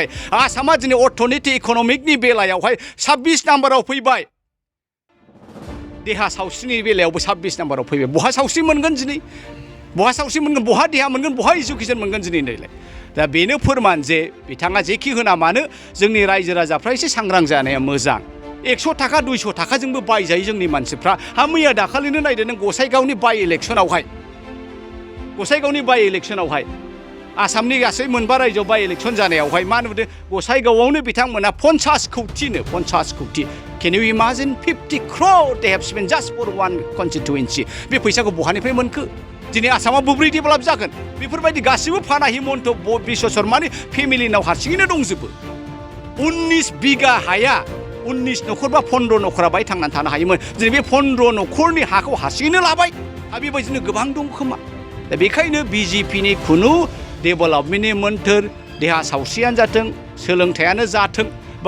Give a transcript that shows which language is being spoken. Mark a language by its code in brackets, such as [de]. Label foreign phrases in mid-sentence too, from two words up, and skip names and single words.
[brx] आसामा दिनै अर्थनीति इकनमिकनि बेलायावहाय 26 नाम्बाराव फैबाय देहा सावस्रिनि बेलायावबो 26 नाम्बाराव फैबाय बहा सावस्रि मोनगोन दिनै बहा सावस्रि मोनगोन बहा देहा मोनगोन बहा इडुकेसन मोनगोन दिनै नैलाय दा बेनो फोरमान जे बिथाङा जेखि होना मानो जोंनि रायजो राजाफ्रा एसे सांग्रां जानाया मोजां 100 थाखा 200 थाखाजोंबो बायजायो जोंनि मानसिफ्रा मैया दाखालिनो नायदो नों गसाइगावनि बाय इलेक्सनावहाय आसामनि गासै मोनबा रायजोआव बाय इलेक्सन जानायावहाय मा नुदों गसाइगावआवनो बिथांमोना 50 कौटि [en] Can you imagine 50 crore they have spent just for one constituency [brx] बे फैसाखौ बहानिफ्राय मोनखो दिनै आसामाव बोरै डेभेलप जागोन बेफोरबायदि गासिबो फाना हिमन्त बिश्व शर्मानि फेमिलिनाव हारसिङैनो दंजोबो 19 बिगा हाया 19 न'खर बा 15 न'खरा बाय थांनानै थानो हायोमोन दिनै बे 15 न'खरनि हाखौ हारसिङैनो लाबाय बेबायदिनो गोबां दं खोमा दा बेखायनो बिजेपिनि खुनु डेभेलपमेन्टनि मोन्थोर देहा सावस्रियानो जाथों सोलोंथायानो जाथों बा